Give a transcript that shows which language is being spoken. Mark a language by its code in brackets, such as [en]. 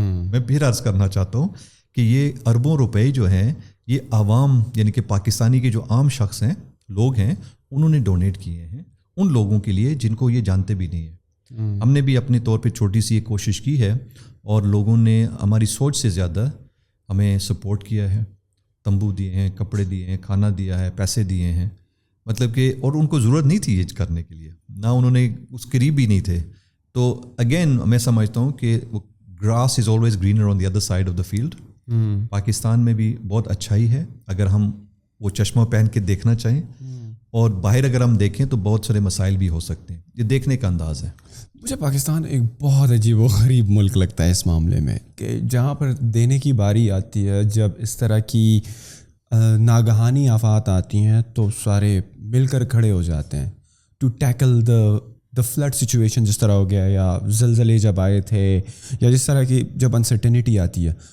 [ur] میں پھر عرض کرنا چاہتا ہوں کہ یہ اربوں روپے جو ہیں یہ عوام یعنی کہ پاکستانی کے جو عام شخص ہیں, لوگ ہیں, انہوں نے ڈونیٹ کیے ہیں ان لوگوں کے لیے جن کو یہ جانتے بھی نہیں ہیں. ہم نے بھی اپنے طور پہ چھوٹی سی ایک کوشش کی ہے اور لوگوں نے ہماری سوچ سے زیادہ ہمیں سپورٹ کیا ہے, تمبو دیے ہیں, کپڑے دیے ہیں, کھانا دیا ہے, پیسے دیے ہیں. مطلب کہ اور ان کو ضرورت نہیں تھی یہ کرنے کے لیے, نہ انہوں نے اس قریب بھی نہیں تھے. [en] تو اگین [ur] میں سمجھتا ہوں کہ [en] Grass is always greener on the other side of the field. [ur] Pakistan میں بھی بہت اچھائی ہے اگر ہم وہ چشمہ پہن کے دیکھنا چاہیں, اور باہر اگر ہم دیکھیں تو بہت سارے مسائل بھی ہو سکتے ہیں. یہ دیکھنے کا انداز ہے. مجھے پاکستان ایک بہت عجیب و غریب ملک لگتا ہے اس معاملے میں, کہ جہاں پر دینے کی باری آتی ہے, جب اس طرح کی ناگہانی آفات آتی ہیں تو سارے مل کر کھڑے ہو جاتے ہیں [en] to tackle the flood situation, [ur] جس طرح ہو گیا, یا زلزلے جب آئے تھے, یا جس طرح کی جب انسرٹنٹی آتی ہے.